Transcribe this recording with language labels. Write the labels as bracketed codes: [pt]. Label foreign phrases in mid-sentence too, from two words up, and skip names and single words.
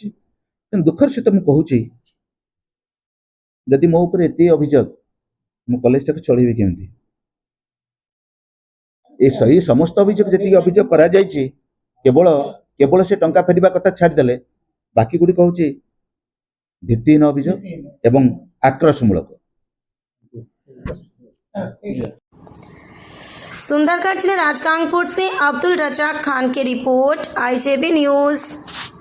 [or] କିନ୍ତୁ ଦୁଃଖର ସହିତ ମୁଁ କହୁଛି, ଯଦି ମୋ ଉପରେ ଏତିକି ଅଭିଯୋଗ, ମୁଁ କଲେଜଟାକୁ ଚଳେଇବି କେମିତି? ଏଇ ସମସ୍ତ ଅଭିଯୋଗ ଯେତିକି ଅଭିଯୋଗ କରାଯାଇଛି କେବଳ ସେ ଟଙ୍କା ଫେରିବା କଥା ଛାଡ଼ିଦେଲେ ବାକି ଗୁଡ଼ିକ ହଉଛି ଭିତ୍ତିହୀନ ଅଭିଯୋଗ ଏବଂ ଆକ୍ରୋଶମୂଳକ। [hi] सुंदरगढ़ जिले राजगांगपुर से अब्दुल रजाक खान की रिपोर्ट, IJB न्यूज़।